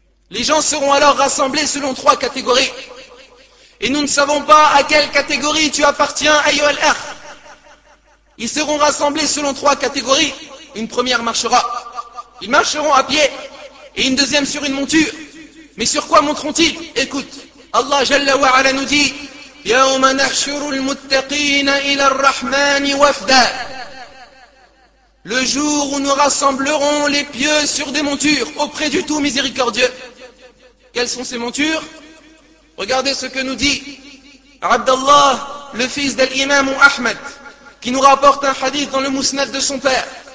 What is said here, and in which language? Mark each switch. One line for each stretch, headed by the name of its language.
French: Les gens seront alors rassemblés selon trois catégories. Et nous ne savons pas à quelle catégorie tu appartiens, ayu al-akh. Ils seront rassemblés selon trois catégories. Une première marchera. Ils marcheront à pied. Et une deuxième sur une monture. Mais sur quoi monteront-ils? Écoute,
Arabic: الله جل وعلا ندي يوم نحشر المتقين إلى الرحمن وفدا.
French: Le jour où nous rassemblerons les pieux sur des montures auprès du tout miséricordieux. Quelles sont ces montures? Regardez ce que nous dit Abdallah, le fils d'Al-Imam Ahmed, qui nous rapporte un hadith dans le mousnad de son père.